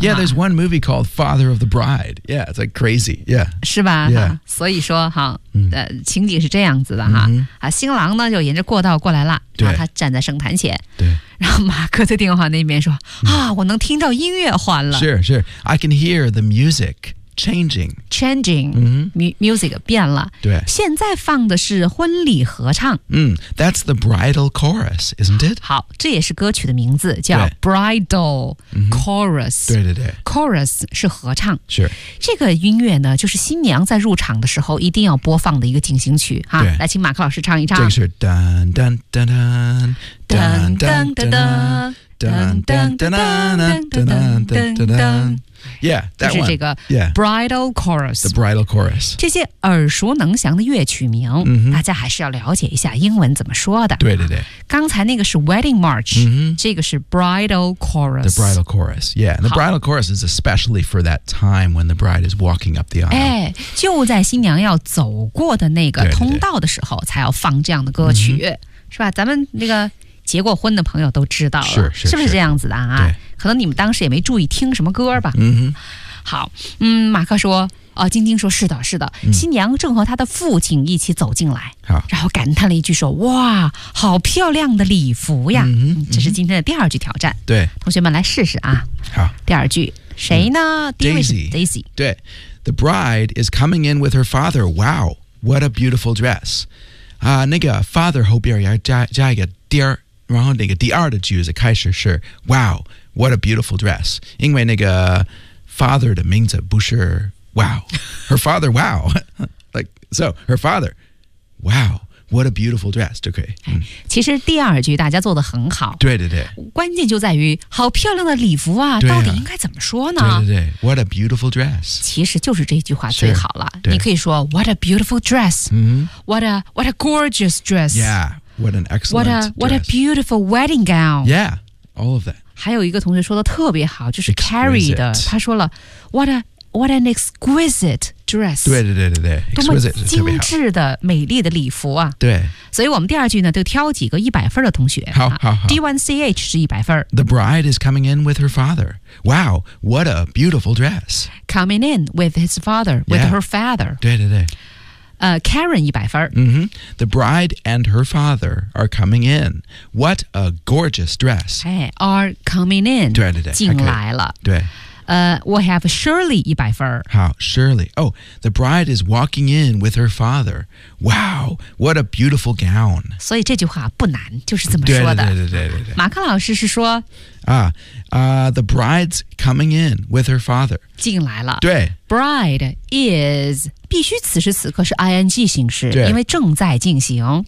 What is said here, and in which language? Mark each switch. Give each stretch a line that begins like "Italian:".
English: Yeah, there's one movie called Father of the Bride. Yeah, it's like crazy. Yeah.
Chinese: 是吧？
English: Yeah.
Chinese: 所以说哈。情景是这样子的哈、新郎呢就沿着过道过来了对然后他站在圣坛前对然后马克在电话那边说、我能听到音乐换了是是
English: I can hear the music changing、
Chinese: music 变了对现在放的是婚礼合唱、
English: That's the bridal chorus isn't it
Chinese: 好这也是歌曲的名字叫 bridal chorus 对对对 chorus 是合唱是这个音乐呢就是新娘在入场的时候一定要播放的一个进行曲哈来请马克老师唱一唱这个是噔噔噔噔噔噔噔噔噔噔噔噔噔噔噔噔
English: Yeah, that one.
Chinese: 就是这个 bridal chorus.
English: The bridal chorus.
Chinese: 这些耳熟能详的乐曲名、大家还是要了解一下英文怎么说的。对对对。刚才那个是 wedding march,、这个是 bridal chorus.
English: The bridal chorus, yeah. The bridal chorus is especially for that time when the bride is walking up the aisle.
Chinese: 哎，就在新娘要走过的那个通道的时候才要放这样的歌曲，对对对是吧？咱们那个结过婚的朋友都知道了，是 是, 是不是这样子的啊？可能你们当时也没注意听什么歌吧。好，马克说，晶晶说，是的，是的，新娘正和她的父亲一起走进来，然后感叹了一句说，哇，好漂亮的礼服呀！这是今天的第二句挑战，对，同学们来试试啊。好，第二句谁呢？第一位是
English: Daisy， 对 ，The bride is coming in with her father. Wow, what a beautiful dress！
Chinese: 那个 father 后边要加一个第二，然后那个第二的句子开始是 Wow。
English: What a beautiful dress.
Chinese: 因为那个
English: father
Chinese: 的名字不是
English: wow. Her father, wow. Like, so, her father, wow. What a beautiful dress.
Chinese: 就可以。其实第二句大家做得很好。对对对。关键就在于好漂亮的礼服 啊到底应该怎么说呢对对对。
English: What a beautiful dress.
Chinese: 其实就是这句话最好了。你可以说
English: what a beautiful dress.、What a gorgeous dress. Yeah. What an excellent dress. What a beautiful wedding gown. Yeah. All of that.
Chinese: 还有一个同学说的特别好，就是 Carrie 的，
English: exquisite.
Chinese: 他说了
English: What an exquisite dress，
Chinese: 对对对对对，多么精致的美丽的礼服啊！对，所以我们第二句呢，就挑几个100分的同学。好好好，D1CH 是100分。
English: The bride is coming in with her father. Wow, what a beautiful dress! Coming in with his father, with her father.
Chinese: 对对对。 Karen 100分。 Mm-hmm.
English: The bride and her father are coming in. What a gorgeous dress. Hey, are coming in.
Chinese: 对。进来了。对。
English: We have Shirley 100分。
Chinese: 好 ,Shirley.
English: Oh, the bride is walking in with her father. Wow, what a beautiful gown.
Chinese: 所以这句话不难就是这么说的。对。马克老师是说。
English: The bride's coming in with her father.
Chinese: 进来了。对。
English: Bride is,
Chinese: 必须此时此刻是 ing 形式。对。因为正在进行。